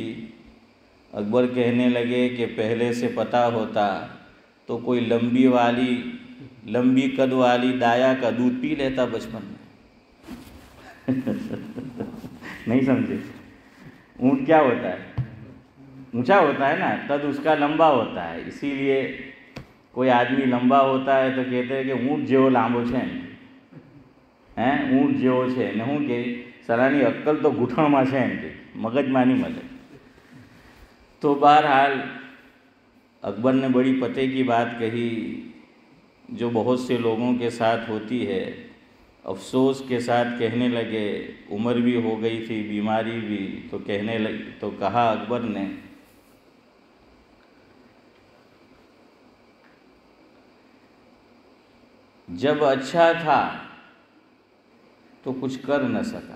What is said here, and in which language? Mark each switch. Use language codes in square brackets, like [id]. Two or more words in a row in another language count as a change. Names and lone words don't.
[ur] اکبر کہنے لگے کہ پہلے سے پتہ ہوتا تو کوئی لمبی قد والی دایا کا دودھ پی لیتا بچپن میں۔ نہیں سمجھے؟ اونٹ کیا ہوتا ہے؟ اونچا ہوتا ہے نا، قد اس کا لمبا ہوتا ہے. اسی لیے کوئی آدمی لمبا ہوتا ہے تو کہتے ہیں کہ اونٹ جو [gu] لامبو چھین ہیں، اونٹ جو છે ને શું કે સરાની અક્કલ તો ઘૂંટણમાં છે એમ કે મગજમાં નહીં મળે. [ur] تو بہرحال اکبر نے بڑی پتے کی بات کہی جو بہت سے لوگوں کے ساتھ ہوتی ہے. افسوس کے ساتھ کہنے لگے، عمر بھی ہو گئی تھی، بیماری بھی، تو کہنے لگے، تو کہا اکبر نے جب اچھا تھا تو کچھ کر نہ سکا.